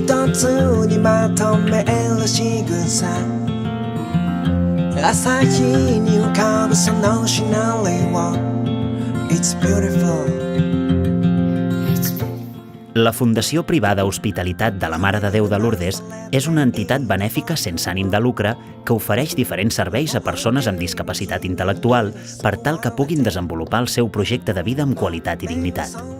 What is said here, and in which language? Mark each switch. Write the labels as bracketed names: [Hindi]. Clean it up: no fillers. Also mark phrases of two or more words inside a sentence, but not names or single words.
[Japanese] つにまとめる仕草朝日に浮かぶそのシナリオ [English] It's beautiful [Catalan] La Fundació Privada Hospitalitat de la Mare de Déu de Lourdes és una entitat benèfica sense ànim de lucre que ofereix diferents serveis a persones amb discapacitat intel·lectual per tal que puguin desenvolupar el seu projecte de vida amb qualitat i dignitat.